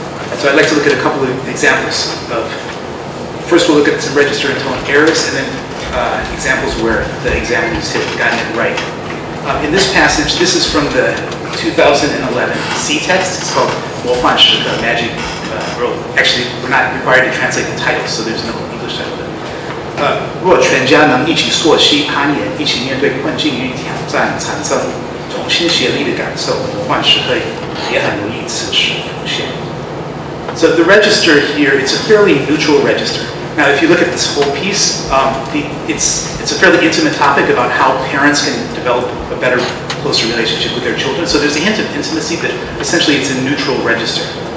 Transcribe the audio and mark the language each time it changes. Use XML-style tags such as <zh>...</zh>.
<en>And so I'd like to look at a couple of examples of, first we'll look at some register and tone errors, and then examples where the examinees have gotten it right. In this passage, this is from the 2011 C text. It's called 魔幻时刻 Magic World. Actually, we're not required to translate the title, so there's no English title.</en> <zh>若全家能一起溯溪攀岩，一起面对困境与挑战，产生同心协力的感受，魔幻时刻也很容易此时浮现。</zh> <en>So the register here, it's a fairly neutral register. Now, if you look at this whole piece, it's a fairly intimate topic about how parents can develop a better, closer relationship with their children. So there's a hint of intimacy, but essentially it's a neutral register.</en>